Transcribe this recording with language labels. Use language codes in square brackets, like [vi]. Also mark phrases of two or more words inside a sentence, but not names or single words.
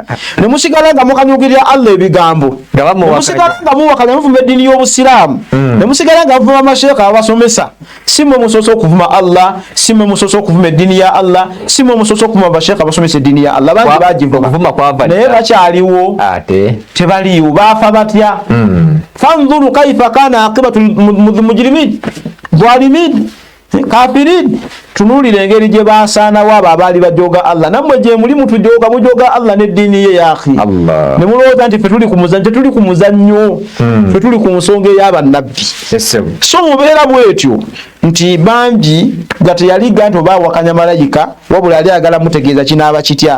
[lg] Ne musigala nga mukanyugirira Allah ebigambo. Ne musigala nga muwakanya muvuma eddiini y'Obusiraamu. Ne musigala nga muvuma amasheeke abasomesa. Si mmwe musoose okuvuma Allah, si mmwe musoose okuvuma eddiini ya Allah, si mmwe musoose okuvuma basheeke abasomesa eddiini ya Allah. Bangi bagivuma naye bakyaliwo tebaliiwo. Baafa batya? [ar] فانظروا كيف كان عاقبة مجرمين ظالمين كافرين. [lg] Tunuulira engeri gye baasaanawo abo abaali bajooga Allah. Nammwe gye muli mutujooga mujooga Allah n'eddiini ye [ar] يا أخي. [lg] Ne mulowooza nti ffe tuli ku muzannyo. Tetuli ku muzannyo, ffe tuli ku nsonga ey'abannabbi. So mubeera bwetyo nti bangi nga teyaliga nti oba awakanya malayika wabula yali ayagala mutegeeza kinaaba kitya.